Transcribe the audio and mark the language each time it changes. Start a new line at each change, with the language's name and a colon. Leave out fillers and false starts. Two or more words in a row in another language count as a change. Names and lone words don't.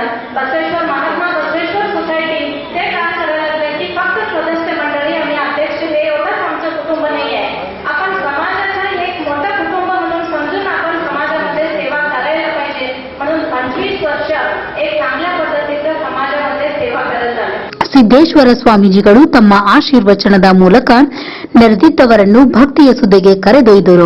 Marathi: बसवेश्वर महात्मा बसवेश्वर सोसायटी ते काय करायला लागले की फक्त सदस्य मंडळी आणि अध्यक्ष हे एवढंच आमचं कुटुंब नाही आहे. आपण समाजाचं एक मोठं कुटुंब म्हणून समजून आपण समाजामध्ये सेवा करायला पाहिजे. म्हणून 25 वर्ष एक चांगल्या पद्धतीचं समाजामध्ये सेवा करत झाले.
Kannada: ಸಿದ್ದೇಶ್ವರ ಸ್ವಾಮೀಜಿಗಳು ತಮ್ಮ ಆಶೀರ್ವಚನದ ಮೂಲಕ ನೆರೆದಿದ್ದವರನ್ನು ಭಕ್ತಿಯ ಸುದೆಗೆ ಕರೆದೊಯ್ದರು.